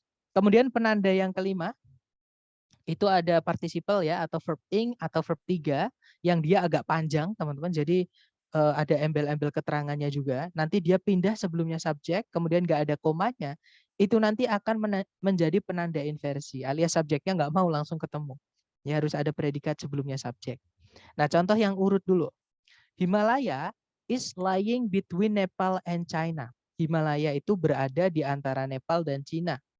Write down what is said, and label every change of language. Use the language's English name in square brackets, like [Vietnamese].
[Indonesian] Kemudian penanda yang kelima itu ada participle ya, atau verb ing atau verb 3 yang dia agak panjang, teman-teman. Jadi ada embel-embel keterangannya juga. Nanti dia pindah sebelumnya subjek, kemudian nggak ada komanya. Itu nanti akan menjadi penanda inversi, alias subjeknya nggak mau langsung ketemu. Ya harus ada predikat sebelumnya subjek. Nah, contoh yang urut dulu. [English] Himalaya is lying between Nepal and China. [Indonesian] Himalaya itu berada di antara Nepal dan Cina.